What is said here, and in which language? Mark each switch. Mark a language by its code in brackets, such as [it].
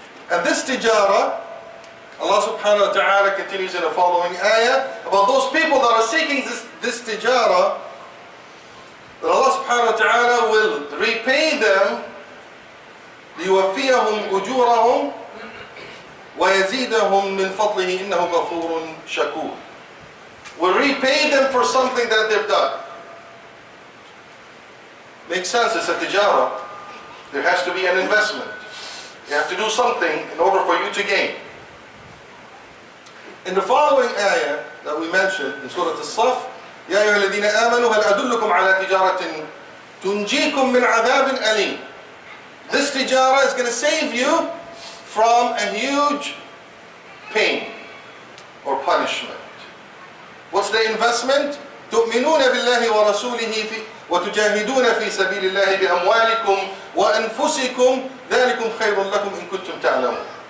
[en] And this tijara, Allah subhanahu wa ta'ala continues in the following ayah about those people that are seeking this tijara, that Allah subhanahu wa ta'ala will repay them [ar] لِيُوَفِّيَهُمْ أُجُورَهُمْ وَيَزِيدَهُمْ مِنْ فَضْلِهِ إِنَّهُ غَفُورٌ شَكُورٌ. [en] Will repay them for something that they've done. Makes sense, it's a tijara. There has to be an investment. You have to do something in order for you to gain. In the following ayah that we mentioned in Surah As-Saff, [ar] يَا أَيُّهَا الَّذِينَ آمَنُوا هَلْ أَدُلُّكُمْ عَلَى تِجَارَةٍ تُنْجِيكُمْ مِنْ عَذَابٍ أَلِيمٍ. [en] This tijara is going to save you from a huge pain or punishment. What's the investment? [ar] تُؤْمِنُونَ بِاللَّهِ وَرَسُولِهِ وَتُجَاهِدُونَ فِي سَبِيلِ اللَّهِ بِأَمْوَالِكُمْ وَأَنفُسِكُمْ ذَلِكُمْ خَيْرٌ لَكُمْ إِن كُنتُمْ تَعْلَمُونَ.